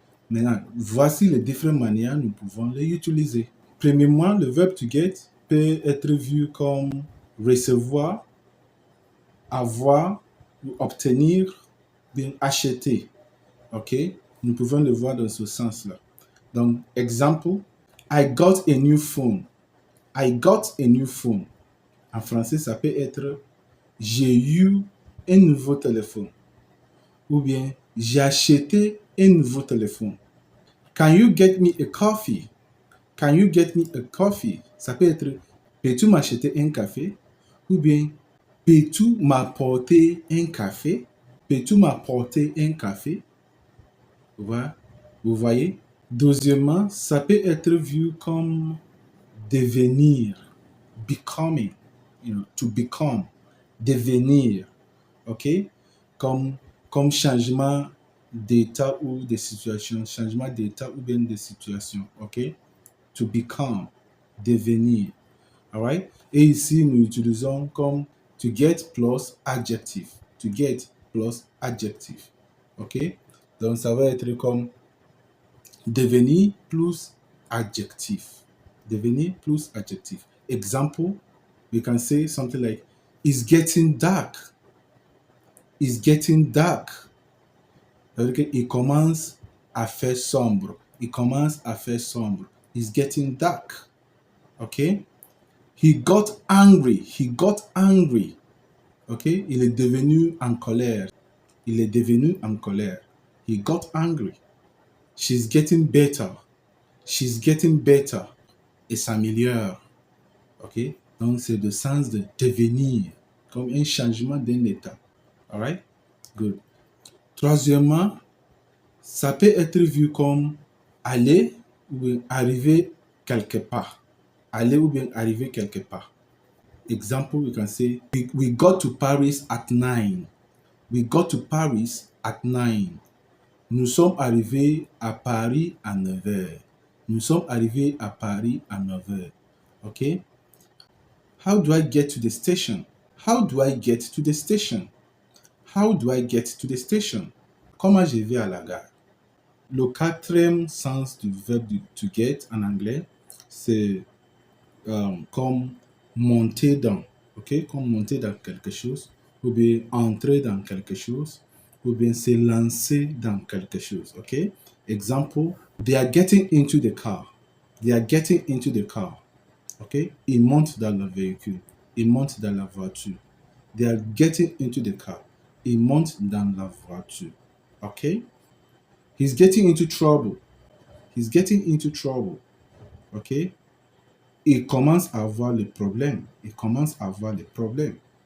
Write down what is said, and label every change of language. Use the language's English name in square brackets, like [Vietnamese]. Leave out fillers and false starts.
[French] Maintenant, voici les différentes manières nous pouvons les utiliser. Premièrement, le verbe to get peut être vu comme recevoir, avoir, ou obtenir, bien acheter. Ok? Nous pouvons le voir dans ce sens-là. Donc, exemple, [English] I got a new phone. I got a new phone. [French] En français, ça peut être j'ai eu un nouveau téléphone. Ou bien j'ai acheté un nouveau téléphone. [English] Can you get me a coffee? Can you get me a coffee? [French] Ça peut être peux-tu m'acheter un café? Ou bien peux-tu m'apporter un café? Peux-tu m'apporter un café? Voilà. Vous voyez? Deuxièmement, ça peut être vu comme devenir, becoming, to become, devenir, ok? Comme changement d'état ou de situation, changement d'état ou bien de situation, ok? To become, devenir, alright? Et ici, nous utilisons comme to get plus adjective, to get plus adjective, ok? Donc, ça va être comme devenir plus adjectif. Devenir plus adjectif. [English] Example, we can say something like, it's getting dark. It's getting dark. [French] C'est-à-dire qu'il commence à faire sombre. Il commence à faire sombre. [English] It's getting dark. OK? He got angry. He got angry. [French] OK? Il est devenu en colère. Il est devenu en colère. [English] He got angry. She's getting better. She's getting better. [French] Et s'améliore. [English] OK? [French] Donc, c'est le sens de devenir, comme un changement d'un état. Alright? Good. Troisièmement, ça peut être vu comme aller ou bien arriver quelque part. Aller ou bien arriver quelque part. [English] Example, we can say, we got to Paris at 9. We got to Paris at 9. [French] Nous sommes arrivés à Paris à 9 heures. Nous sommes arrivés à Paris à 9 heures. OK? [English] How do I get to the station? How do I get to the station? How do I get to the station? [French] Comment je vais à la gare? Le quatrième sens du verbe to get en anglais, c'est comme monter dans, ok? Comme monter dans quelque chose, ou bien entrer dans quelque chose, ou bien se lancer dans quelque chose, ok? [English] Exemple, they are getting into the car. They are getting into the car. OK? [French] Ils montent dans le véhicule. Ils montent dans la voiture. [English] They are getting into the car. [French] Ils montent dans la voiture. OK? [English] He's getting into trouble. He's getting into trouble. OK? [French] Il commence à avoir le problème. Il commence à avoir le problème.